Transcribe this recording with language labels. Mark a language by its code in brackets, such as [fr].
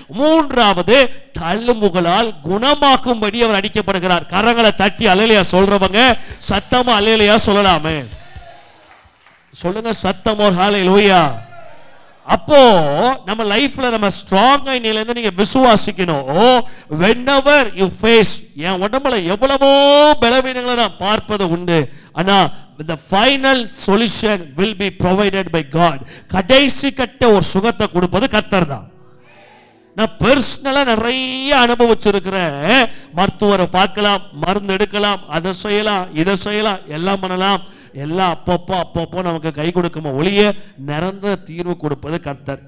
[ta] 3வது, தழும்புகளால் குணமாக்கும்படி அவர் அடிக்கப்படுகிறார். கரங்களை தட்டி அல்லேலூயா சொல்றவங்க சத்தமா அல்லேலூயா சொல்லலாமே. சொல்லுங்க சத்தமா ஹல்லேலூயா. அப்போ நம்ம லைஃப்ல நம்ம ஸ்ட்ராங்கா நிலையில நீங்க விசுவாசிக்கணும். [en] whenever you face, [ta] என் உடம்புல எவ்வளவோ பலவீனங்களை நான் பார்ப்பது உண்டு, ஆனா [en] the final solution will be provided by God. [ta] கடைசி கட்ட ஒரு சுகத்தை கொடுப்பது கர்த்தர் தான். நான் பர்சனலா நிறைய அனுபவிச்சிருக்கிறேன். மருத்துவரை பார்க்கலாம், மருந்து எடுக்கலாம், அதை செய்யலாம், இதை செய்யலாம், எல்லாம் பண்ணலாம். எல்லாம் அப்பப்போ நமக்கு கை கொடுக்குமா ஒளிய நிரந்தர தீர்வு கொடுப்பது கர்த்தர்.